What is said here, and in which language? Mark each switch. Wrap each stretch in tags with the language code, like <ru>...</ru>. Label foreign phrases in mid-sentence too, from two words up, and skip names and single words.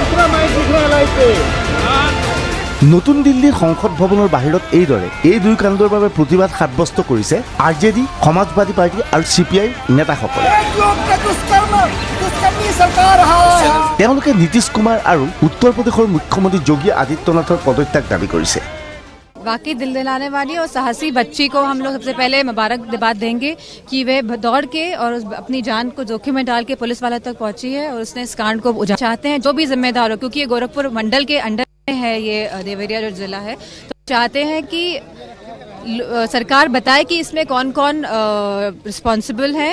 <as>নতুন দিল্লীৰ সংসদ ভৱনৰ বাহিৰত এইদৰে এই 2 কাণ্ডৰ বাবে প্ৰতিবাদ সাব্যস্ত কৰিছে RJD, সমাজবাদী পাৰ্টী আৰু CPI নেতাসকলে। তেওঁলোকে নীতিশ কুমাৰ আৰু উত্তৰ প্ৰদেশৰ মুখ্যমন্ত্ৰী যোগী আদিত্যনাথৰ পদত্যাগ দাবী কৰিছে।</as> <hi>वाकई दिल दिलाने वाली और साहसी बच्ची को हम लोग सबसे पहले मुबारकबाद देंगे कि वे दौड़ के और अपनी जान को जोखिम में डाल के पुलिस वालों तक पहुंची है और उसने इस कांड को चाहते हैं जो भी जिम्मेदार हो, क्योंकि ये गोरखपुर मंडल के अंडर है, ये देवरिया जो जिला है, तो चाहते हैं कि सरकार बताए कि इसमें कौन कौन रिस्पॉन्सिबल है।</hi>